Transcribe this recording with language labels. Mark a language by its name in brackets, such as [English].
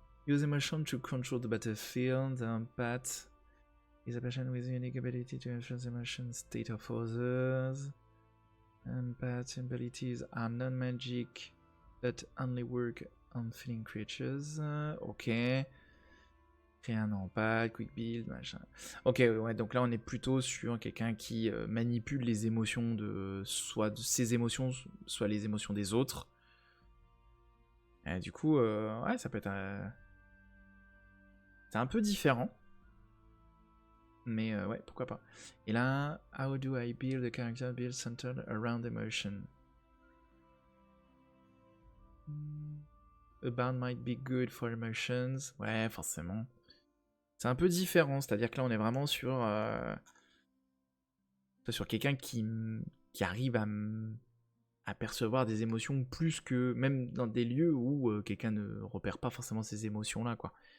[English] Use emotion to control the battlefield. Path is a person with a unique ability to influence the emotion state of others. Path abilities are non-magic, but only work on feeling creatures. [French] Ok. Créer un empath, [English] quick build, [French] machin. Ok, ouais, donc là on est plutôt sur quelqu'un qui manipule les émotions soit de ses émotions, soit les émotions des autres. Et du coup, ouais, ça peut être c'est un peu différent. Mais ouais, pourquoi pas. Et là, [English] how do I build a character build centered around emotion? A bard might be good for emotions. [French] Ouais, forcément. C'est un peu différent, c'est-à-dire que là on est vraiment sur quelqu'un qui arrive à percevoir des émotions plus que même dans des lieux où quelqu'un ne repère pas forcément ces émotions-là, quoi.